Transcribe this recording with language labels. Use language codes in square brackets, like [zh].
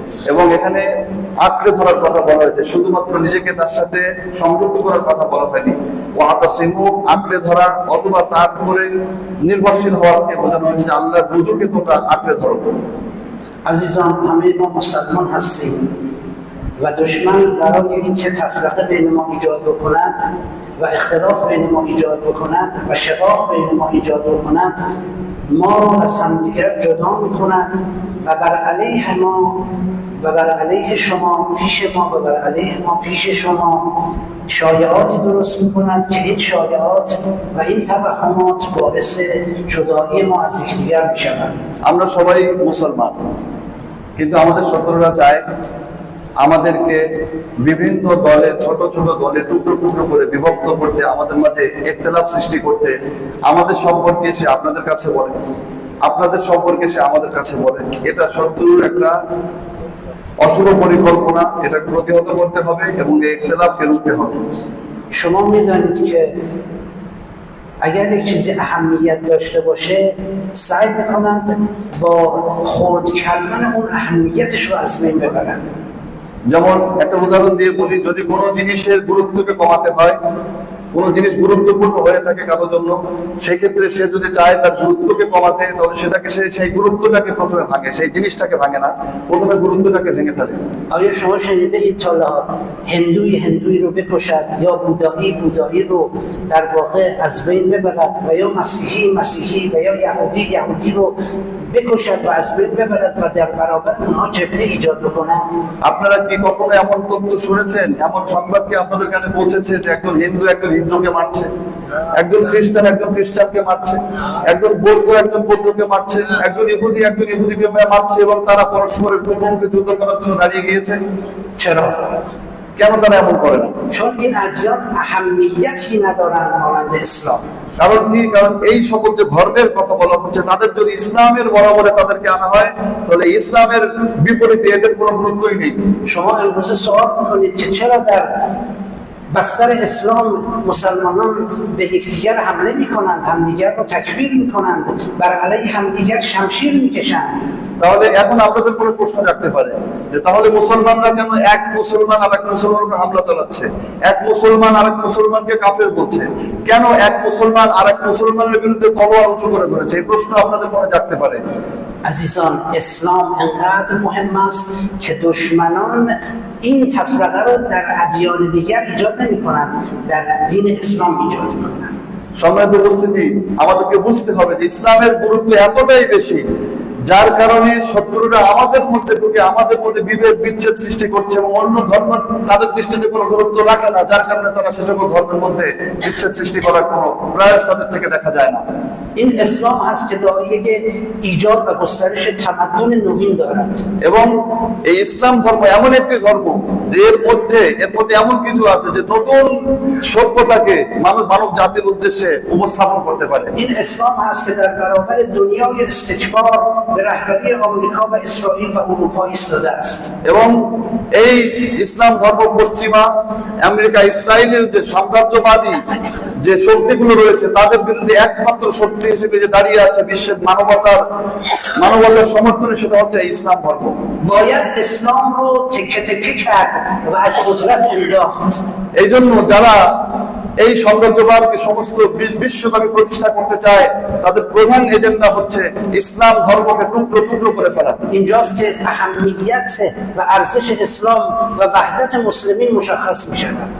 [bn] এবং এখানে আঁকড়ে ধরার কথা বলা হয়েছে, শুধুমাত্র নিজেকে তার সাথে সংযুক্ত করার কথা বলা হয়নি। ওয়াতাসিমু আঁকড়ে ধরা অথবা তার উপরে নির্ভরশীল হওয়াকে বোঝানো হয়েছে যে আল্লাহর রুজুকে তোমরা আঁকড়ে ধরো। [fa] عزیزان همه ما مسلمان هستیم و دشمن برای اینکه تفرقه بین ما ایجاد بکند و اختلاف بین ما ایجاد بکند و شقاق بین ما ایجاد بکند ما را از همدیگر جدا میکند و بر علیه ما و بر علیه شما پیش ما و بر علیه ما پیش شما شایعاتی درست میکند که این شایعات و این توهمات باعث جدایی ما از یکدیگر میشود। [bn] আমরা সবাই মুসলমান, কিন্তু আমাদের শত্রুরা চায় আমাদেরকে বিভিন্ন দলে, ছোট ছোট দলে টুকরো টুকরো করে বিভক্ত করতে, আমাদের মাঝে ইখতিলাফ সৃষ্টি করতে। আমাদের সম্পর্কে সে আপনাদের কাছে বলে, আপনাদের সম্পর্কে সে আমাদের কাছে বলে। এটা শত্রুর একটা অশুভ পরিকল্পনা, এটা প্রতিহত করতে হবে এবং এই ইখতিলাফকে রুখতে হবে। [fa] شما میدانید که اگر یک چیزی اهمیت داشته باشه سعی میکنند با خرد کردن اون اهمیتش رو از بین ببرن। [bn] যেমন একটা উদাহরণ দিয়ে বলি, যদি কোনো জিনিসের গুরুত্বকে কমাতে হয়, কোনো জিনিস গুরুত্বপূর্ণ হয়ে থাকে কারোর জন্য, সেক্ষেত্রে সে যদি চায় তার গুরুত্বকে কমাতে, তাহলে সেটাকে সেই গুরুত্বটাকে প্রথমে ভাঙে, সেই জিনিসটাকে ভাঙে না, প্রথমে গুরুত্বটাকে ভেঙে ফেলে। [fa] آیا شما شنیده اید تا حالا هندویی رو بکشد یا بودایی رو در واقع از بین ببرد و یا مسیحی و یا یهودی رو بکشد و از بین ببرد و در برابر اونها جبهه ایجاد بکنند؟ [bn] আপনারা কি কখনো এমন তথ্য শুনেছেন, এমন সংবাদ কি আপনাদের কাছে পৌঁছেছে যে একজন হিন্দুকে মারছে, একজন খ্রিস্টানকে মারছে, একজন বৌদ্ধকে মারছে, একজন ইহুদিকে মারছে এবং তারা পরস্পরের মুখোমুখি যুদ্ধ করার জন্য দাঁড়িয়ে গিয়েছে? [fa] چرا؟ [bn] কেন তারা এমন করে না? [fa] چون این ادیان اهمیتی ندارند مانند اسلام। [bn] কারণ কি? কারণ এই সকল যে ধর্মের কথা বলা হচ্ছে, তাদের যদি ইসলামের বরাবরে তাদেরকে আনা হয়, তাহলে ইসলামের বিপরীতে এদের কোনো গুরুত্বই নেই। [fa] شما امروز سوال میکنید که چرا در بستر اسلام مسلمانان به یکدیگر حمله میکنند، همدیگر رو تکفیر میکنند، بر علیه همدیگر شمشیر میکشند؟ [bn] তাহলে এখন আপনাদের কোনো প্রশ্ন জাগতে পারে যে তাহলে মুসলমানরা কেন এক মুসলমান আরেক মুসলমানের উপর হামলা চালাচ্ছে, এক মুসলমান আরেক মুসলমানকে কাফের বলছে, কেন এক মুসলমান আরেক মুসলমানের বিরুদ্ধে তলোয়ার উঁচু করে ধরেছে? এই প্রশ্ন আপনাদের মনে জাগতে পারে। [fa] عزیزان اسلام انقدر مهم است که دشمنان این تفرقه رو در ادیان دیگر ایجاد نمی کنند، در دین اسلام ایجاد میکنند। [bn] সম্মানিত উপস্থিতি, আমাদেরকে বুঝতে হবে যে ইসলামের গুরুত্ব এতটাই বেশি, যার কারণে শত্রুরা আমাদের মধ্যে ঢুকে আমাদের মধ্যে বিভেদ বিচ্ছেদ সৃষ্টি করছে এবং অন্য ধর্ম তাদের দৃষ্টিতে কোনো গুরুত্ব রাখে না, যার কারণে তারা সে সকল ধর্মের মধ্যে বিচ্ছেদ সৃষ্টি করার কোনো প্রয়াস তাদের থেকে দেখা যায় না। [fa] این اسلام هست که دایه ایجاد و گسترش تمدن نوین دارد। [bn] এবং এই ইসলাম ধর্ম এমন একটি ধর্ম যে এর মধ্যে এমন কিছু আছে যে নতুন সভ্যতাকে মানব জাতির উদ্দেশ্যে উপস্থাপন করতে পারে। [fa] این اسلام هست که در برابر دنیای استکبار به رهبری آمریکا و اسرائیل و اروپا ایستاده است। [bn] এবং এই ইসলাম ধর্ম পশ্চিমা আমেরিকা ইসরায়েলের যে সাম্রাজ্যবাদী যে শক্তিগুলো রয়েছে তাদের বিরুদ্ধে একমাত্র শক্তি হিসেবে যে দাঁড়িয়ে আছে বিশ্বের মানবতার সমর্থনে, সেটা হচ্ছে ইসলাম ধর্ম। [fa] باید اسلام رو تکه تکه کرد و از قدرت انداخت। [bn] এই জন্য যারা এই সাম্রাজ্যবাদকে সমস্ত বিশ্বব্যাপী প্রতিষ্ঠা করতে চায়, তাদের প্রধান এজেন্ডা হচ্ছে ইসলাম ধর্মকে টুকরো টুকরো করে ফেলা। [fa] اینجاست که اهمیت و ارزش اسلام و وحدت مسلمین مشخص می‌شود।